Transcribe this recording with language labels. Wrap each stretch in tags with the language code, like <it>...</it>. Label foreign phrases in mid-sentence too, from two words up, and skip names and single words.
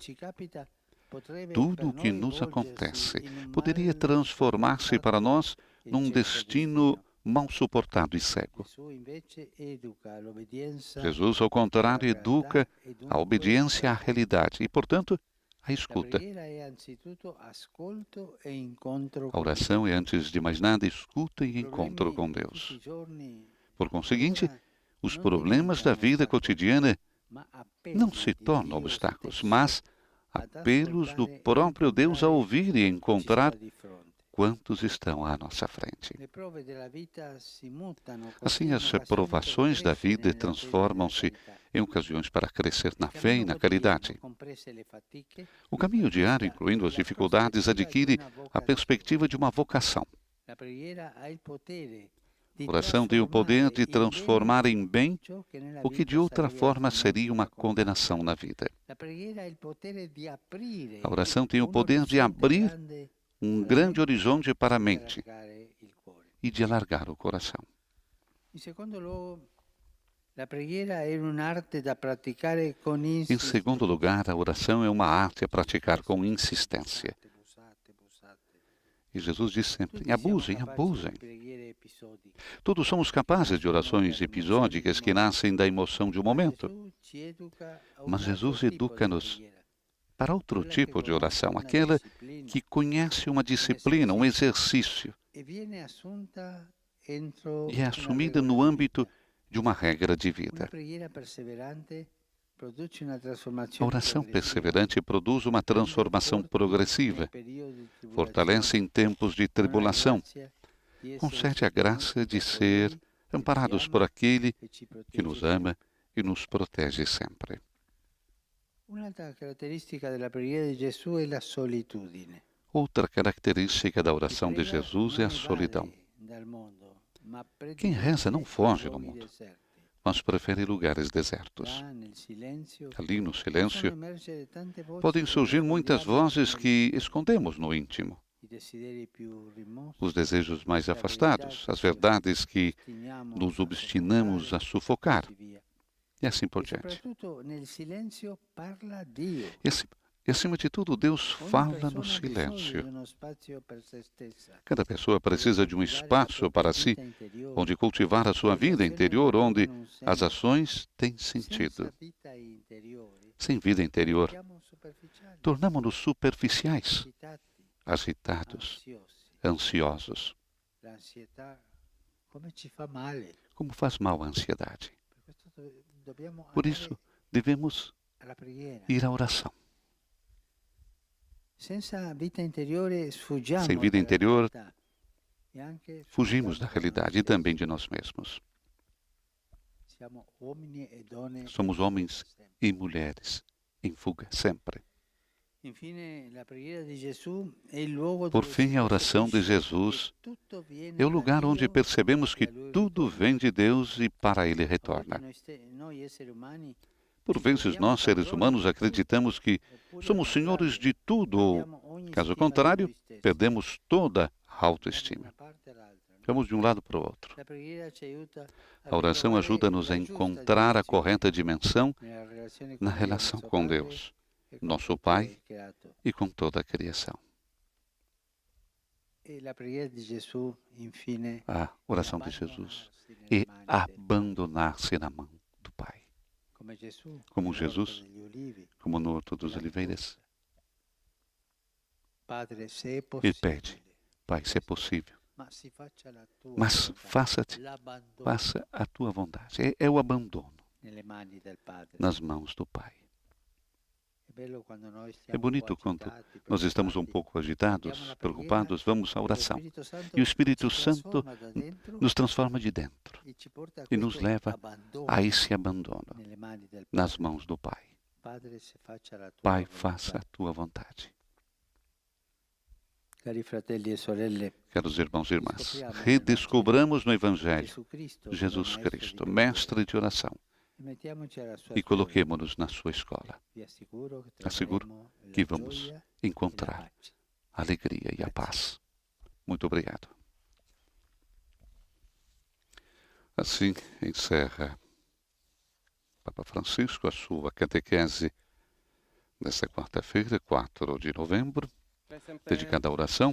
<pt>Tudo o que nos acontece poderia transformar-se para nós num destino mal suportado e cego. Jesus, ao contrário, educa a obediência à realidade e, portanto, a escuta.</pt> <it>preghiera è anzitutto ascolto e incontro</it> <pt>A</pt> <it>con Dio.</it> <pt>oração é, antes de mais nada, escuta e encontro com</pt> <it>Problemi di</it> <pt>Deus.</pt> <it>tutti i giorni,</it> <pt>Por conseguinte,</pt> <it>allora,</it> <pt>os</pt> <it>non</it> <pt>problemas da</pt> <it>diventano</it> <pt>vida</pt> <it>ostacoli,</it> <pt>cotidiana</pt> <it>ma</it> <pt>não</pt> <it>appelli</it> <pt>se</pt> <it>di</it> <pt>tornam</pt> <it>Dio</it> <pt>obstáculos,</pt> <it>stesso</it> <pt>mas</pt> <it>ad</it> <pt>apelos do</pt> <it>ascoltare e</it> <pt>próprio Deus a</pt> <it>incontrare</it> <pt>ouvir e</pt> <it>chi ci</it> <pt>encontrar</pt> <it>sta di fronte.</it> <pt>quantos estão à nossa frente.</pt> <it>Le prove della vita si mutano</it> <pt>Assim,</pt> <it>così in</it> <pt>as</pt> <it>occasioni per</it> <pt>provações da</pt> <it>crescere</it> <pt>vida</pt> <it>nella fede e nella</it> <pt>transformam-se</pt> <it>carità.</it> <pt>em ocasiões para crescer na</pt> <it>Il</it> <pt>fé e</pt> <it>cammino</it> <pt>na</pt> <it>quotidiano,</it> <pt>caridade.</pt> <it>comprese le fatiche,</it> <pt>O caminho diário,</pt> <it>acquista</it> <pt>incluindo as</pt> <it>la</it> <pt>dificuldades,</pt> <it>prospettiva di</it> <pt>adquire</pt> <it>una</it> <pt>a</pt> <it>vocazione.</it> <pt>perspectiva de uma vocação.</pt> <it>La preghiera ha il potere di</it> <pt>A oração tem o poder de transformar em bem</pt> <it>ciò che nella</it> <pt>o que</pt> <it>vita</it> <pt>de outra</pt> <it>sarebbe</it> <pt>forma</pt> <it>altrimenti</it> <pt>seria uma</pt> <it>una condanna.</it> <pt>condenação na vida.</pt> <it>La preghiera ha il potere di aprire</it> <pt>A oração tem o</pt> <it>un</it> <pt>poder de</pt> <it>orizzonte</it> <pt>abrir</pt> <it>grande</it> <pt>um</pt> <it>alla</it> <pt>grande</pt> <it>mente</it> <pt>horizonte para a</pt> <it>e</it> <pt>mente</pt> <it>allargare il cuore.</it> <pt>e de alargar o coração.</pt> <it>In secondo luogo, la preghiera è un'arte da praticare con</it> <pt>Em</pt> <it>insistenza.</it> <pt>segundo lugar, a oração é uma arte a praticar com insistência. E Jesus diz sempre:</pt> <it>Tutti siamo</it> <pt>abusem,</pt> <it>capaci</it> <pt>abusem.</pt> <it>di preghiere episodiche.</it> <pt>Todos somos capazes de orações episódicas que nascem da emoção de um momento.</pt> <it>Gesù ci educa a un</it> <pt>Mas</pt> <it>altro</it> <pt>Jesus</pt> <it>tipo di</it> <pt>educa-nos</pt> <it>preghiera,</it> <pt>para outro</pt> <it>quella che</it> <pt>tipo de</pt> <it>conosce</it> <pt>oração,</pt> <it>una</it> <pt>aquela</pt> <it>disciplina</it> <pt>que conhece uma disciplina, um exercício,</pt> <it>e viene assunta entro</it> <pt>e é</pt> <it>una</it> <pt>assumida</pt> <it>regola</it> <pt>no</pt> <it>di</it> <pt>âmbito</pt> <it>vita.</it> <pt>de uma regra de</pt> <it>Una</it> <pt>vida.</pt> <it>preghiera perseverante produce una</it> <pt>A</pt> <it>trasformazione</it> <pt>oração</pt> <it>progressiva.</it> <pt>perseverante produz uma transformação progressiva,</pt> <it>Nei periodi di tribolazione,</it> <pt>fortalece em tempos de</pt> <it>con la</it> <pt>tribulação,</pt> <it>grazia di essere</it> <pt>concede a graça de</pt> <it>sostenuti da</it> <pt>ser</pt> <it>colui che</it> <pt>amparados</pt> <it>ci</it> <pt>por</pt> <it>ama</it> <pt>aquele</pt> <it>e ci protegge</it> <pt>que nos</pt> <it>sempre.</it> <pt>ama e nos protege sempre.</pt> <it>Un'altra caratteristica della preghiera di Gesù è la solitudine.</it> <pt>Outra característica da</pt> <it>Chi</it> <pt>oração de</pt> <it>prega</it> <pt>Jesus é</pt> <it>non</it> <pt>a solidão.</pt> <it>evade dal mondo, ma</it> <pt>Quem reza não</pt> <it>predilige</it> <pt>foge do</pt> <it>luoghi</it> <pt>mundo,</pt> <it>deserti.</it> <pt>mas prefere lugares desertos.</pt> <it>Là, nel silenzio,</it> <pt>Ali no</pt> <it>possono</it> <pt>silêncio,</pt> <it>emergere tante voci</it> <pt>podem</pt> <it>che</it> <pt>surgir muitas</pt> <it>nascondiamo</it> <pt>vozes</pt> <it>nel</it> <pt>que escondemos no íntimo,</pt> <it>i desideri più rimossi,</it> <pt>os desejos mais</pt> <it>la</it> <pt>afastados,</pt> <it>verità</it> <pt>as</pt> <it>che</it> <pt>verdades que</pt> <it>ostiniamo</it> <pt>nos</pt> <it>a</it> <pt>obstinamos a sufocar,</pt> <it>così via.</it> <pt>e assim por</pt> <it>E</it> <pt>diante.</pt> <it>soprattutto nel silenzio parla Dio.</it> <pt>E acima de tudo, Deus</pt> <it>Ogni</it> <pt>fala</pt> <it>persona</it> <pt>no</pt> <it>ha bisogno di</it> <pt>silêncio.</pt> <it>uno spazio per se stessa,</it> <pt>Cada pessoa precisa de um</pt> <it>dove</it> <pt>espaço</pt> <it>coltivare</it> <pt>para</pt> <it>la</it> <pt>si,</pt> <it>propria vita interiore,</it> <pt>onde cultivar a sua</pt> <it>dove le</it> <pt>vida</pt> <it>azioni</it> <pt>interior,</pt> <it>non</it> <pt>onde</pt> <it>trovano un</it> <pt>as</pt> <it>senso.</it> <pt>ações têm</pt> <it>Senza</it> <pt>sentido.</pt> <it>vita interiore,</it> <pt>Sem vida interior,</pt> <it>siamo superficiali,</it> <pt>tornamos-nos superficiais,</pt> <it>agitati,</it> <pt>agitados,</pt> <it>ansiosi.</it> <pt>ansiosos.</pt> <it>L'ansietà come ci fa male.</it> <pt>Como faz mal a ansiedade.</pt> <it>Per questo dobbiamo</it> <pt>Por</pt> <it>andare</it> <pt>isso, devemos</pt> <it>alla preghiera.</it> <pt>ir à oração.</pt> <it>Senza vita interiore sfuggiamo</it> <pt>Sem vida</pt> <it>dalla</it> <pt>interior,</pt> <it>realtà e anche</it> <pt>fugimos da</pt> <it>sfuggiamo da noi</it> <pt>realidade e também de</pt> <it>stessi.</it> <pt>nós mesmos.</pt> <it>Siamo uomini e donne</it> <pt>Somos homens</pt> <it>sempre.</it> <pt>e mulheres em fuga sempre.</pt> <it>Infine, la preghiera di Gesù è il luogo</it> <pt>Por</pt> <it>dove</it> <pt>fim,</pt> <it>si</it> <pt>a oração de</pt> <it>percepisce</it> <pt>Jesus</pt> <it>che tutto viene</it> <pt>é o</pt> <it>da</it> <pt>lugar onde</pt> <it>Dio</it> <pt>percebemos que</pt> <it>e a Lui</it> <pt>tudo</pt> <it>ritorna.</it> <pt>vem de Deus e para Ele</pt> <it>A volte</it> <pt>retorna.</pt> <it>noi esseri umani</it> <pt>Por vezes, nós, seres humanos, acreditamos que</pt> <it>oppure</it> <pt>somos</pt> <it>al</it> <pt>senhores</pt> <it>contrario,</it> <pt>de tudo, ou,</pt> <it>perdiamo ogni</it> <pt>caso</pt> <it>stima di</it> <pt>contrário,</pt> <it>noi stessi.</it> <pt>perdemos toda a</pt> <it>Andiamo da</it> <pt>autoestima.</pt> <it>una parte all'altra, no?</it> <pt>Vamos de um lado para o outro.</pt> <it>La preghiera ci aiuta</it> <pt>A oração</pt> <it>ritrovare</it> <pt>ajuda-nos a</pt> <it>la giusta</it> <pt>encontrar a</pt> <it>direzione</it> <pt>correta dimensão</pt> <it>nella relazione</it> <pt>na</pt> <it>con Dio,</it> <pt>relação</pt> <it>nostro</it> <pt>com</pt> <it>Padre,</it> <pt>Deus,</pt> <it>e con</it> <pt>nosso</pt> <it>tutto</it> <pt>Pai</pt> <it>il creato.</it> <pt>e com toda a criação.</pt> <it>E la preghiera di Gesù, infine,</it> <pt>A oração de Jesus</pt> <it>abbandonarsi nelle</it> <pt>é</pt> <it>mani del</it> <pt>abandonar-se na mão do Pai.</pt> <it>come Gesù,</it> <pt>Como</pt> <it>nell'orto</it> <pt>Jesus,</pt> <it>degli Ulivi,</it> <pt>como no Horto dos Oliveiras,</pt> <it>Padre, se è</it> <pt>Ele</pt> <it>possibile,</it> <pt>pede: Pai, se é possível,</pt> <it>ma si faccia la tua</it> <pt>mas</pt> <it>volontà,</it> <pt>faça-te,</pt> <it>l'abbandono</it> <pt>faça a tua vontade. É o abandono</pt> <it>nelle mani del Padre.</it> <pt>nas mãos do Pai.</pt> <it>È bello quando noi</it> <pt>É</pt> <it>stiamo un</it> <pt>bonito</pt> <it>po'</it> <pt>quando</pt> <it>agitati,</it> <pt>nós estamos um</pt> <it>preoccupati,</it> <pt>pouco</pt> <it>andiamo</it> <pt>agitados,</pt> <it>alla</it> <pt>preocupados, vamos à</pt> <it>preghiera,</it> <pt>oração.</pt> <it>e lo Spirito Santo</it> <pt>E o Espírito</pt> <it>ci</it> <pt>Santo</pt> <it>trasforma da dentro</it> <pt>nos transforma de dentro</pt> <it>e ci porta a</it> <pt>e nos</pt> <it>questo</it> <pt>leva</pt> <it>abbandono</it> <pt>a esse abandono</pt> <it>nelle mani del</it> <pt>nas</pt> <it>Padre.</it> <pt>mãos do Pai.</pt> <it>Padre, se faccia la tua</it> <pt>Pai,</pt> <it>volontà.</it> <pt>faça a tua vontade.</pt> <it>Cari fratelli e sorelle,</it> <pt>Caros irmãos e irmãs, redescobramos no Evangelho</pt> <it>Gesù Cristo,</it> <pt>Jesus</pt> <it>come</it> <pt>Cristo,</pt> <it>di</it> <pt>mestre de oração,</pt> <it>preghiera, e mettiamoci alla sua</it> <pt>e</pt> <it>scuola.</it> <pt>coloquemo-nos na sua escola.</pt> <it>Vi assicuro che</it> <pt>Assicuro</pt> <it>troveremo la</it> <pt>que vamos</pt> <it>gioia e la</it> <pt>encontrar</pt> <it>pace.</it> <pt>a alegria e a paz. Muito obrigado. Assim encerra Papa Francisco a sua catequese nesta quarta-feira, 4 de novembro, dedicada à oração.</pt>